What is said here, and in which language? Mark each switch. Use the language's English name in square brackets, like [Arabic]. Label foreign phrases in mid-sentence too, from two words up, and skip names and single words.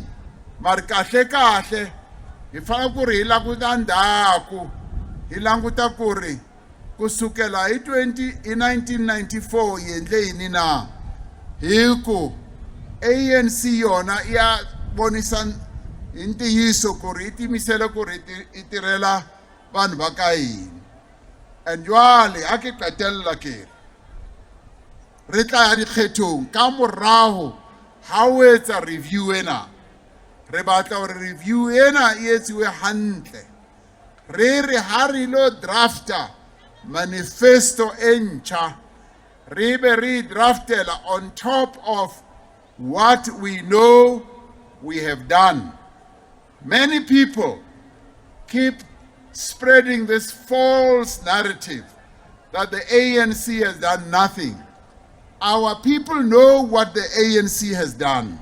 [Tsonga] Mari kahle hi fana ku ri hi languta ndhaku, hi languta ku ri kusukela hi 1994 hi endle yini na. Hi ku ANC yona ya bonisa intiyiso gore e timisele gore e tirela vanhu va ka hina. [Southern Sotho] And jwale ha ke qetella ke re tla ya dikgethong ka morago ha o etsa review ena. Re batla gore review ena e etsiwe hantle. Re ha re lo drafta manifesto e ntjha. Re be re draftela [English] on top of what we know we have done. Many people keep spreading this false narrative that the ANC has done nothing. Our people know what the ANC has done.